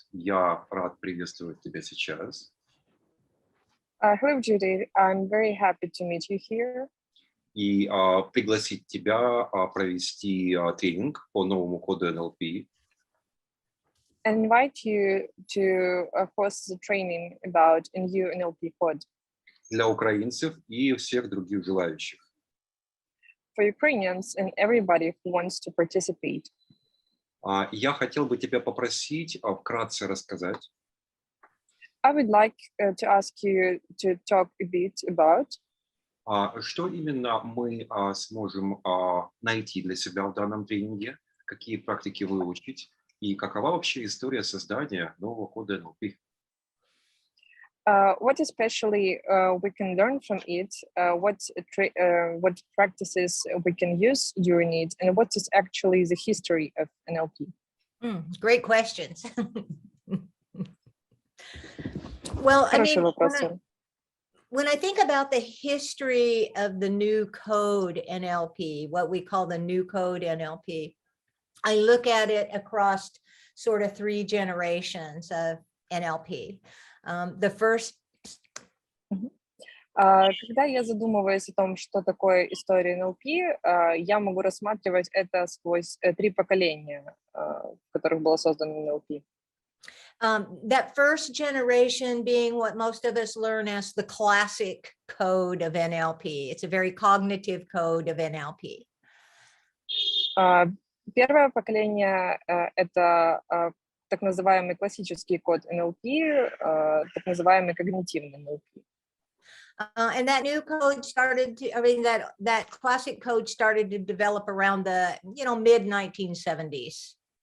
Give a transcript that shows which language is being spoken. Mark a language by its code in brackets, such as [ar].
[ru] Я рад приветствовать тебя сейчас. [en] Hello, Judith. I'm very happy to meet you here. [ru] И пригласить тебя провести тренинг по новому коду NLP. [en] And invite you to host the training about new NLP code. [ru] Для украинцев и всех других желающих. [en] For Ukrainians and everybody who wants to participate. [ru] Я хотел бы тебя попросить вкратце рассказать. [en] I would like to ask you to talk a bit about [ru] что именно мы сможем найти для себя в данном тренинге, какие практики выучить и какова вообще история создания нового кода NLP. [en] What especially we can learn from it, what practices we can use during it, and what is actually the history of NLP. Great questions. Well, I mean, when I think about the history of the new code NLP, what we call the new code NLP, I look at it across sort of 3 generations of NLP. The first. [ru] Когда я задумываюсь о том, что такое история NLP, я могу рассматривать это сквозь 3 поколения, в которых было создано NLP. [en] That first generation being what most of us learn as the classic code of NLP. It's a very cognitive code of NLP. [ru] Первое поколение это так называемый классический код NLP, так называемый когнитивный NLP. [en] And that new code started to, I mean, that classic code started to develop around the, mid-1970s.